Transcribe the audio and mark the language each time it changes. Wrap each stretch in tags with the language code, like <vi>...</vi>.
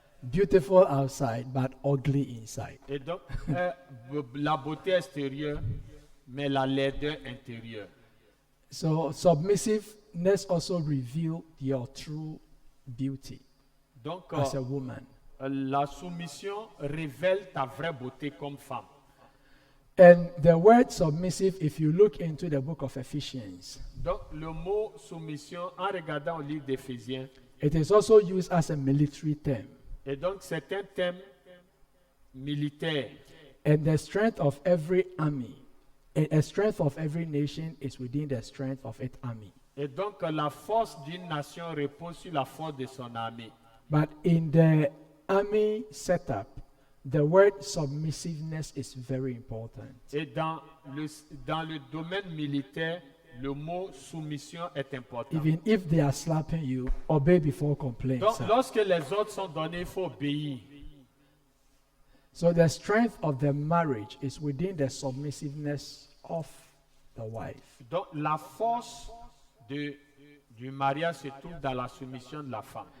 <en>beautiful outside but ugly inside.</en> <fr>et donc la beauté extérieure, mais la laideur intérieure.</fr> <en>So submissiveness also reveals your true beauty</en> <fr>Donc,</fr> <en>as a woman.</en> <fr>la soumission révèle ta vraie beauté comme femme.</fr> <en>And the word submissive, if you look into the book of Ephesians,</en> <fr>Donc, le mot soumission, en regardant au livre d'Éphésiens,</fr> <en>it is also used as a military term.</en> <fr>et donc c'est un thème militaire.</fr> <en>And the strength of every army, a strength of every nation is within the strength of its army.</en> <fr>Et donc, la force d'une nation repose sur la force de son armée.</fr> <en>But in the army setup, the word submissiveness is very important.</en> <fr>Et dans le domaine militaire, le mot soumission est important.</fr> <en>Even if they are slapping you, obey before complaint.</en> <fr>Donc,</fr> <en>sir.</en> <fr>lorsque les ordres sont donnés, il faut obéir.</fr> <en>So the strength of the marriage is within the submissiveness of the wife.</en> <fr>Donc, la force du mariage se trouve dans la soumission de la femme.</fr>